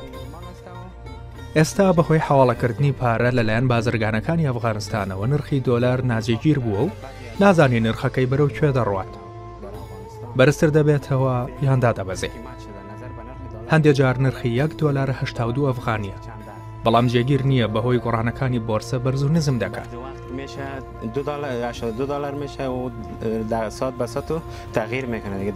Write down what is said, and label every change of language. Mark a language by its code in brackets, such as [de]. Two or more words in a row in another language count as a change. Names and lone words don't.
[ckb] ئێستا بەهۆی حواڵەکردنی پارە لەلایەن بازرگانەکانی ئەفغانستانەوە نرخی دۆلار نازێگیر بووە و نازانی نرخەکەی بەرەو کوێ دەڕوات. بەرزتر دەبێتەوە یان دادەبەزێ. هەندێک جار نرخی $1.82 ئەفغانیە، بەڵام جێگیر نییە بەهۆی گۆڕانەکانی بۆرسە بەرز و نزم دەکات. [fa] $2 میشه و در ساعت به ساعت تغییر میکنه دیگه.